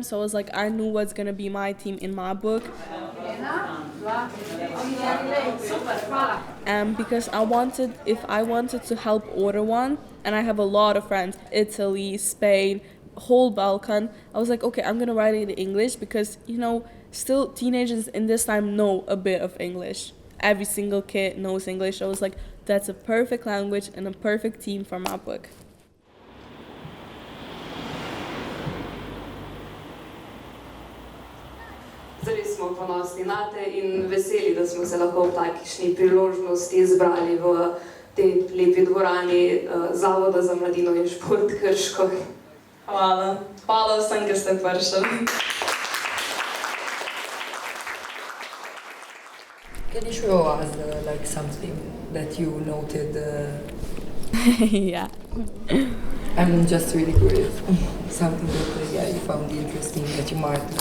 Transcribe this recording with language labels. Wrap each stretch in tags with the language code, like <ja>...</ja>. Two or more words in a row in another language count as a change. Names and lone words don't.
<en>So I was I knew what's going to be my theme in my book. And because if I wanted to help other one, and I have a lot of friends, Italy, Spain, whole Balkan, I was okay, I'm going to write it in English because, still teenagers in this time know a bit of English. Every single kid knows English. I was that's a perfect language and a perfect theme for my book.</en> <sl>Zares smo ponosni nate in veseli, da smo se lahko v takšni priložnosti zbrali v tej lepi dvorani Zavoda za mladino in šport Krško. Hvala. Hvala vsem, ki ste prišli.</sl> <en>Can you show us something that you noted? Yeah. I'm just really curious. Something that you found interesting that you marked.</en>